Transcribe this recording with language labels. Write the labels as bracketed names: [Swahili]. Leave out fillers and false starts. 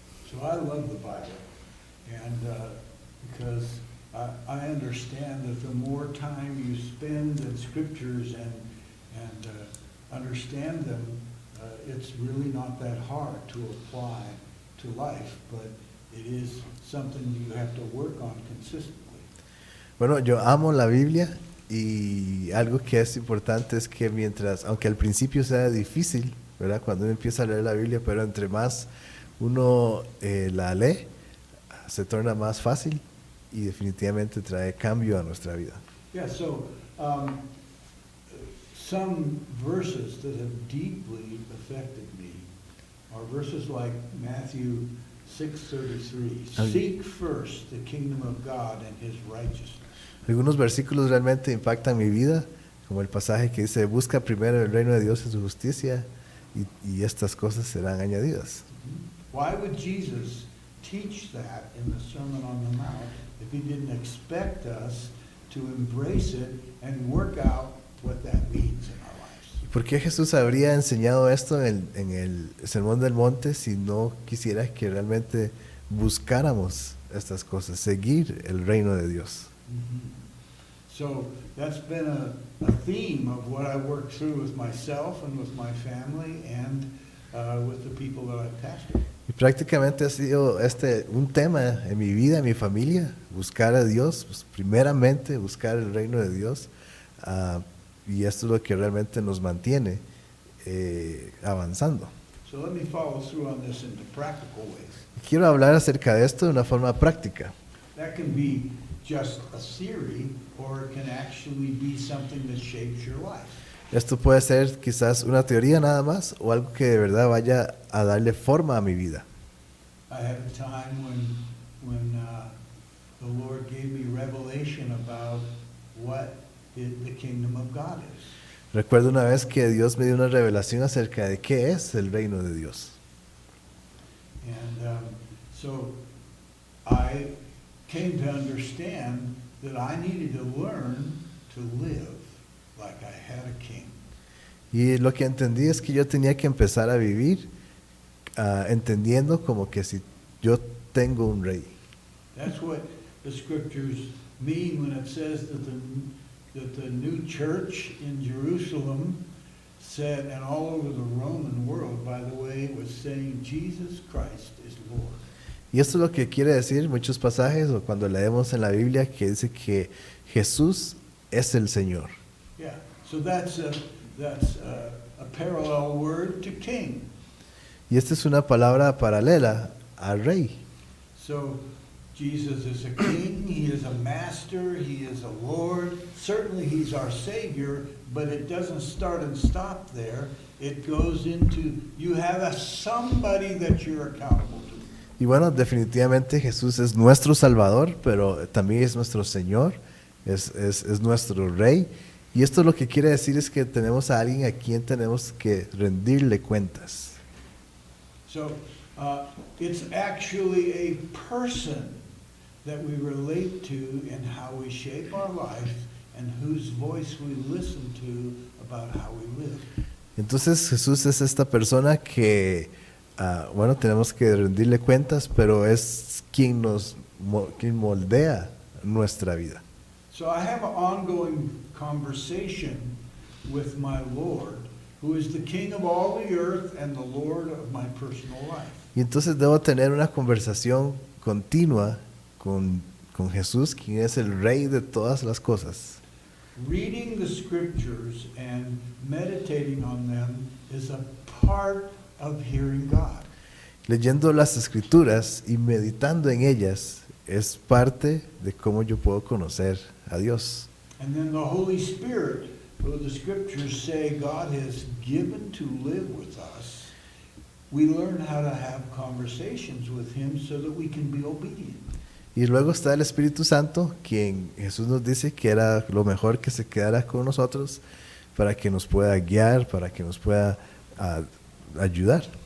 [English] So I love the Bible, and because I understand that the more time you spend in scriptures and understand them, it's really not that hard to apply to life, but it is something you have to work on consistently. [Spanish] Bueno, yo amo la Biblia, y algo que es importante es que aunque al principio sea difícil, ¿verdad? Cuando uno empieza a leer la Biblia, pero entre más uno la lee, se torna más fácil y definitivamente trae cambio a nuestra vida. [English] Yeah, so some verses that have deeply affected me are verses like Matthew 6:33. Seek first the kingdom of God and his righteousness. [Spanish] Algunos versículos realmente impactan mi vida, como el pasaje que dice, busca primero el reino de Dios y su justicia, y estas cosas serán añadidas. [English] Why would Jesus teach that in the Sermon on the Mount if he didn't expect us to embrace it and work out what that means in our lives? [Spanish] ¿Por qué Jesús habría enseñado esto en el Sermón del Monte si no quisiera que realmente buscáramos estas cosas, seguir el reino de Dios? [English] So that's been a theme of what I work through with myself and with my family and with the people that I've pastored. [Spanish] Y prácticamente ha sido un tema en mi vida, en mi familia, buscar a Dios, pues, primeramente buscar el reino de Dios, y esto es lo que realmente nos mantiene avanzando. [English] So let me follow through on this into practical ways. [Spanish] Quiero hablar acerca de esto de una forma práctica. [English] That can be just a theory, or it can actually be something that shapes your life. [Spanish] Esto puede ser quizás una teoría nada más, o algo que de verdad vaya a darle forma a mi vida. [English] I had a time when the Lord gave me revelation about what the kingdom of God is. [Spanish] Recuerdo una vez que Dios me dio una revelación acerca de qué es el reino de Dios. [English] And so I came to understand that I needed to learn to live like I had a king. [Spanish] Y lo que entendí es que yo tenía que empezar a vivir entendiendo como que si yo tengo un rey. [English] That's what the scriptures mean when it says that the new church in Jerusalem said, and all over the Roman world, by the way, was saying Jesus Christ is Lord. [Spanish] Y esto es lo que quiere decir muchos pasajes, o cuando leemos en la Biblia, que dice que Jesús es el Señor. [English] Yeah, so that's a parallel word to king. [Spanish] Y esta es una palabra paralela al rey. [English] So Jesus is a king, he is a master, he is a Lord. Certainly he's our Savior, but it doesn't start and stop there. It goes into, you have somebody that you're accountable to. [Spanish] Y bueno, definitivamente Jesús es nuestro Salvador, pero también es nuestro Señor, es nuestro Rey. Y esto lo que quiere decir es que tenemos a alguien a quien tenemos que rendirle cuentas. [English] So it's actually a person that we relate to in how we shape our life and whose voice we listen to about how we live. [Spanish] Entonces Jesús es esta persona que, bueno, tenemos que rendirle cuentas, pero es quien quien moldea nuestra vida. [English] So I have an ongoing conversation with my Lord, who is the King of all the earth and the Lord of my personal life. [Spanish] Y entonces debo tener una conversación continua con Jesús, quien es el Rey de todas las cosas. [English] Reading the scriptures and meditating on them is a part of hearing God. [Spanish] Leyendo las escrituras y meditando en ellas es parte de cómo yo puedo conocer a Dios. [English] And then the Holy Spirit, who the scriptures say God has given to live with us, we learn how to have conversations with Him so that we can be obedient. [Spanish] Y luego está el Espíritu Santo, quien Jesús nos dice que era lo mejor que se quedara con nosotros para que nos pueda guiar, para que nos pueda ayudar.